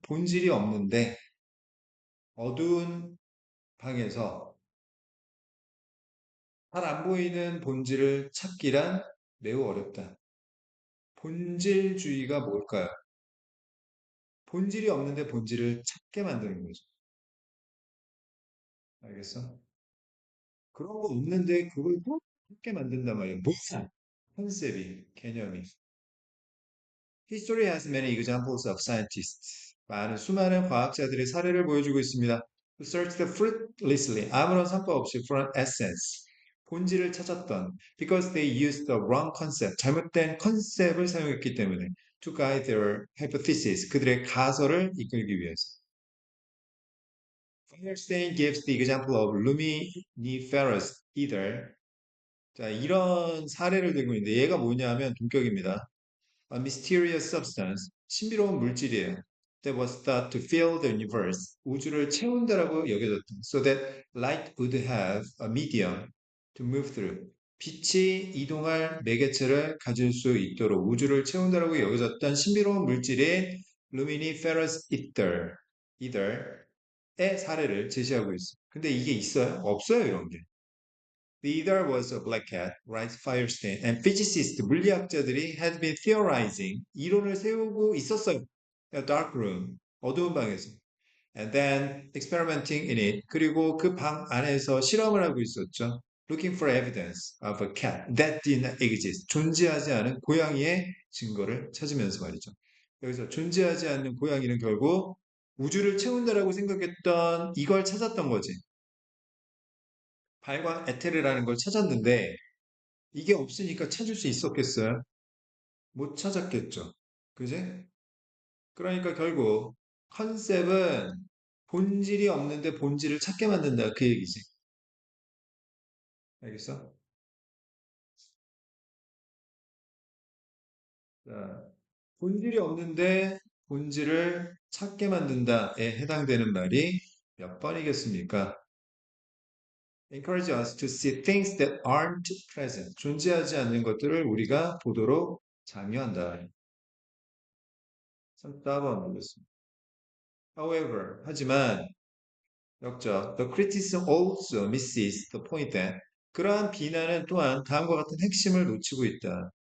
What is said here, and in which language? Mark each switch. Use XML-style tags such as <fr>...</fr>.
<ko>본질이 없는데 어두운 방에서 잘 안 보이는 본질을 찾기란 매우 어렵다. 본질주의가 뭘까요? 본질이 없는데 본질을 찾게 만드는 거죠. 알겠어? 그런 거 없는데 그걸 꼭 찾게 만든단 말이에요. 뭐야? 컨셉이, 개념이.</ko> <en>History has many examples of scientists.</en> <ko>많은 수많은 과학자들의 사례를 보여주고 있습니다.</ko> <en>Who searched fruitlessly,</en> <ko>아무런 성과 없이</ko> <en>for an essence.</en> <ko>본질을 찾았던</ko> <en>because they used the wrong concept.</en> <ko>잘못된 컨셉을 사용했기 때문에</ko> <en>to guide their hypothesis.</en> <ko>그들의 가설을 이끌기 위해서.</ko> <en>Firestein gives the example of luminiferous ether.</en> <ko>자, 이런 사례를 들고 있는데 얘가 뭐냐면 동격입니다.</ko> <en>A mysterious substance,</en> <ko>신비로운 물질이에요.</ko> <en>That was thought to fill the universe,</en> <ko>우주를 채운다라고 여겨졌던.</ko> <en>So that light would have a medium to move through.</en> <ko>빛이 이동할 매개체를 가질 수 있도록 우주를 채운다라고 여겨졌던 신비로운 물질인 luminiferous ether의 사례를 제시하고 있어요. 근데 이게 있어요? 없어요, 이런 게.</ko> <en>The ether was a black cat, writes Firestein, and physicists,</en> <ko>물리학자들이</ko> <en>had been theorizing,</en> <ko>이론을 세우고 있었어요.</ko> <en>A dark room,</en> <ko>어두운 방에서.</ko> <en>And then experimenting in it,</en> <ko>그리고 그 방 안에서 실험을 하고 있었죠.</ko> <en>Looking for evidence of a cat that did not exist.</en> <ko>존재하지 않은 고양이의 증거를 찾으면서 말이죠. 여기서 존재하지 않는 고양이는 결국 우주를 채운다라고 생각했던 이걸 찾았던 거지. 발광 에테르라는 걸 찾았는데 이게 없으니까 찾을 수 있었겠어요? 못 찾았겠죠. 그지? 그러니까 결국 컨셉은 본질이 없는데 본질을 찾게 만든다 그 얘기지. 알겠어? 자, 본질이 없는데 본질을 찾게 만든다에 해당되는 말이 몇 번이겠습니까?</ko> <en>Encourage us to see things that aren't present.</en> <ko>존재하지 않는 것들을 우리가 보도록 장려한다. 34번 보겠습니다.</ko> <en>However,</en> <ko>하지만 역적.</ko> <en>The criticism also misses the point that</en> <ko>그러한 비난은 또한 다음과 같은 핵심을 놓치고 있다.</ko>